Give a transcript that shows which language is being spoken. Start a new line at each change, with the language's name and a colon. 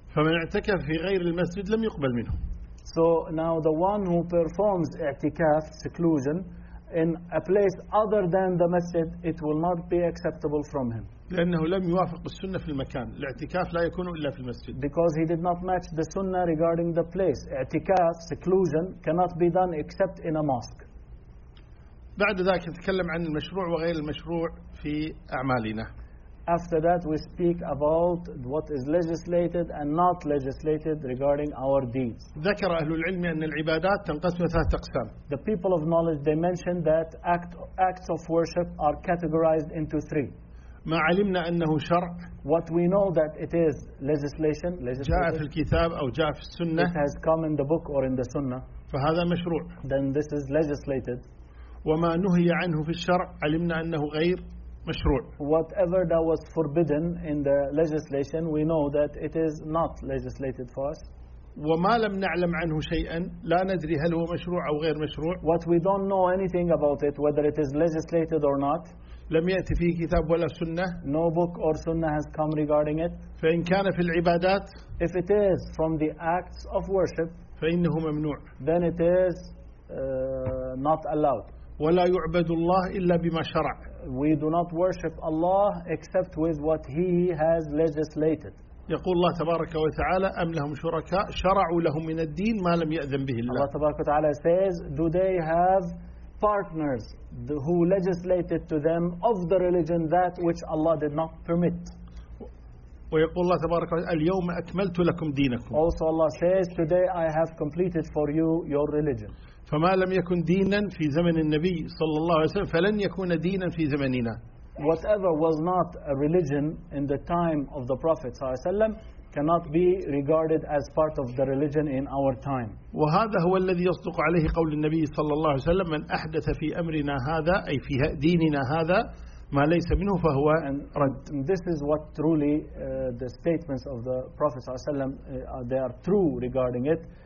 Arabic: فمن اعتكف في غير المسجد لم يقبل منه.
English: So now the one who performs اعتكاف seclusion in a place other than the masjid, it will not be acceptable from him.
Arabic: لأنه لم يوافق السنة في المكان. الاعتكاف لا يكون إلا في المسجد.
English: Because he did not match the sunnah regarding the place. اعتكاف seclusion cannot be done except in a mosque.
Arabic: بعد ذلك نتكلم عن المشروع وغير المشروع في أعمالنا.
English: After that, we speak about what is legislated and not legislated regarding our deeds.
Arabic: ذكر أهل العلم أن العبادات تنقسم إلى ثلاث أقسام.
English: The people of knowledge, they mentioned that acts of worship are categorized into three.
Arabic: ما علمنا أنه شرع.
English: What we know that it is legislation.
Arabic: جاء في الكتاب أو جاء في السنة.
English: It has come in the book or in the sunnah.
Arabic: فهذا مشروع.
English: Then this is legislated.
Arabic: وما نهي عنه في الشرع علمنا أنه غير. مشروع.
English: Whatever that was forbidden in the legislation, we know that it is not legislated for us.
Arabic: وما لم نعلم عنه شيئا لا ندري هل هو مشروع أو غير مشروع.
English: What we don't know anything about it, whether it is legislated or not.
Arabic: لم يأتي فيه كتاب ولا سنة.
English: No book or sunnah has come regarding it.
Arabic: فإن كان في العبادات.
English: If it is from the acts of worship.
Arabic: فإنه ممنوع.
English: Then it is not allowed.
Arabic: ولا يعبد الله إلا بما شرع.
English: We do not worship Allah except with what He has legislated.
Arabic: يقول الله تبارك وتعالى أم لهم شركاء شرعوا لهم من الدين ما لم يأذن به الله.
English: Allah
Arabic: تبارك وتعالى
English: says, do they have partners who legislated to them of the religion that which Allah did not permit?
Arabic: ويقول الله تبارك وتعالى اليوم أكملت لكم دينكم.
English: Also Allah says, today I have completed for you your religion.
Arabic: فما لم يكن دينا في زمن النبي صلى الله عليه وسلم فلن يكون دينا في زمننا.
English: Whatever was not a religion in the time of the Prophet
Arabic: صلى الله عليه وسلم
English: cannot be regarded as part of the religion in our time.
Arabic: وهذا هو الذي يصدق عليه قول النبي صلى الله عليه وسلم من أحدث في أمرنا هذا أي في ديننا هذا ما ليس منه فهو رد.
English: And this is what truly the statements of the Prophet
Arabic: صلى الله عليه وسلم
English: they are true regarding it.